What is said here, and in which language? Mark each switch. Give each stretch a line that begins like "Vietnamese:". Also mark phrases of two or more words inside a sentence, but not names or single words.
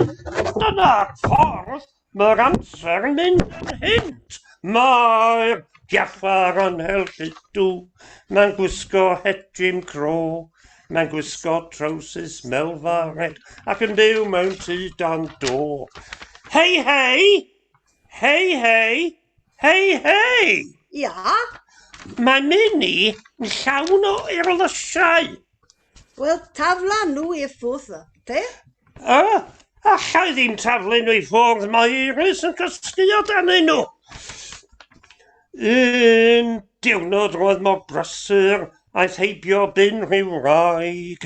Welsh: Dyna'r ffordd mae'r amser yn mynd yn hynt. Mae'r giaffar yn helchydw, mae'n gwisgo het Jim Crow, mae'n gwisgo trowsus melfared ac yn byw mewn tŷ dan do. Hei, hei! Hei, hei! Hei, hei! Ja, Mae Minnie yn llawn o irlysiau. wel tafla nhw i'r ffwrdd, te? Allai ddim taflu nhw i ffwrdd, mae Iris yn cysgu o danyn nhw. Un diwrnod roedd mor brysur, aeth heibio bin rhyw wraig.